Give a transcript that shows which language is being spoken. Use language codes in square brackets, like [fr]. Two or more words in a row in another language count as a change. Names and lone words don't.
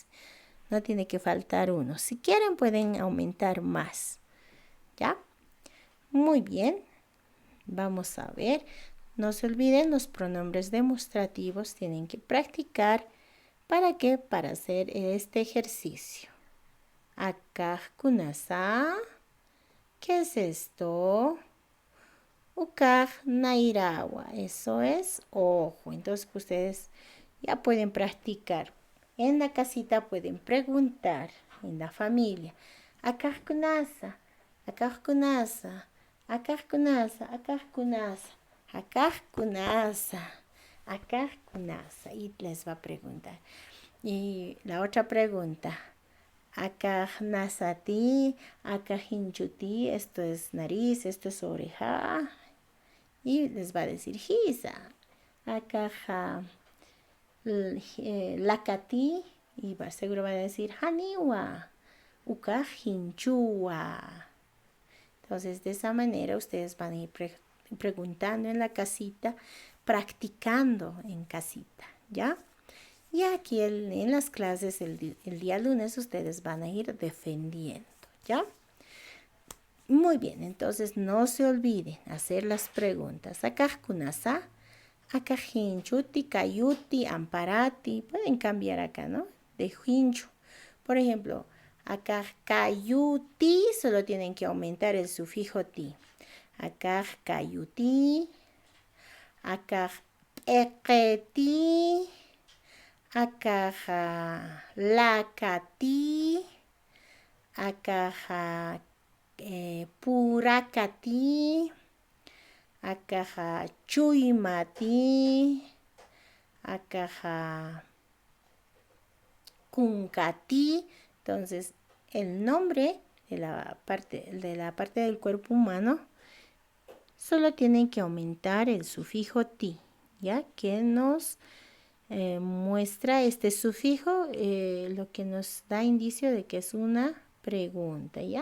[es] No tiene que faltar uno. Si quieren pueden aumentar más, ¿ya? Muy bien. Vamos a ver. No se olviden los pronombres demostrativos. Tienen que practicar. ¿Para qué? Para hacer este ejercicio. [ay] Akaj kunasa. [es] ¿Qué es esto? [ay] Ukaj nairawa. [es] Eso es ojo. Entonces ustedes ya pueden practicar. En la casita pueden preguntar. En la familia. [ay] Akaj kunasa. Akaj kunasa. Akaj kunasa. Akaj kunasa. Akaj kunasa. Akaj kunasa. [es] Y les va a preguntar. Y la otra pregunta. [ay] Akaj nasati. Akaj hinchuti. [es] Esto es nariz. Esto es oreja. Y les va a decir Hisa. [ay] Akaj lakati. [es] Y seguro va a decir Haniwa. [ay] Ukaj hinchua. [es] Entonces, de esa manera ustedes van a ir preguntando en la casita, practicando en casita, ¿ya? Y aquí en las clases el día lunes ustedes van a ir defendiendo, ¿ya? Muy bien, entonces no se olviden hacer las preguntas. [ay] Akaj kunasa, akaj hinchuti, kayuti, amparati. [es] Pueden cambiar acá, ¿no? De hinchu. Por ejemplo, [ay] acá kayuti, [es] solo tienen que aumentar el sufijo ti. [ay] Acá kayuti, acá eketi, acá lakati, acá purakati, acá chuymati, acá kunkati. [es] Entonces, el nombre de la parte del cuerpo humano solo tienen que aumentar el sufijo ti, ¿ya? Que nos muestra este sufijo, lo que nos da indicio de que es una pregunta, ¿ya?